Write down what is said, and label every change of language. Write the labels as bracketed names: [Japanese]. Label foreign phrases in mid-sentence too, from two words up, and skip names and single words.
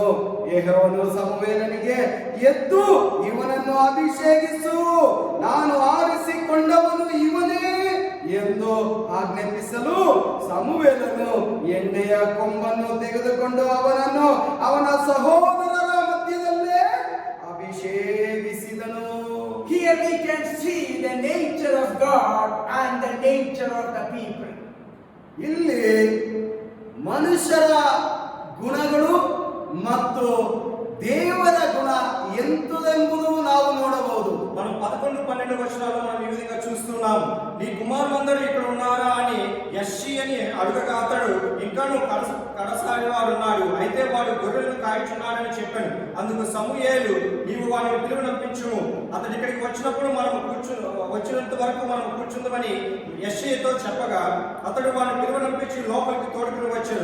[Kannada] ಯೆಹೋವನು ಸಮುವೇಲನಿಗೆ, ಎದ್ದು ಇವನನ್ನು ಅಭಿಷೇಕಿಸು, ನಾನು ಆರಿಸಿಕೊಂಡವನು ಇವನೇ ಎಂದು ಆಜ್ಞಾಪಿಸಲು ಸಮುವೇಲನು ಎಣ್ಣೆಯ ಕೊಂಬನ್ನು ತೆಗೆದುಕೊಂಡು ಅವನನ್ನು ಅವನ ಸಹೋದರರ ಮಧ್ಯದಲ್ಲೇ ಅಭಿಷೇಕಿಸಿದನು. [English] Here we can see the nature of God and the nature of the people. [Kannada] ಇಲ್ಲಿ ಮನುಷ್ಯರ ಗುಣಗಳು ಮತ್ತು ದೇವರ ಗುಣ ಎಂತುದೆಂಬುದು ನಾವು ನೋಡಬಹುದು. [Telugu] మనం 11, 12 వచనాల్లో మనం ఈ విధంగా చూస్తున్నాం. నీ కుమారులందరూ ఇక్కడ ఉన్నారా అని యెష్షీ అని అడుగగా అతడు, ఇంకాను కడసారి వాడు ఉన్నాడు, అయితే వాడు గొర్రెలను కాయచున్నాడని చెప్పాను. అందుకు సమూయేలు, నీవు వాడిని పిలువనంపించుము, అతడు ఇక్కడికి వచ్చినప్పుడు మనం వచ్చినంత వరకు మనం కూర్చుందామని యెష్షీతో చెప్పగా, అతడు వాడిని పిలువనంపించి లోపలికి తోడుకుని వచ్చాడు.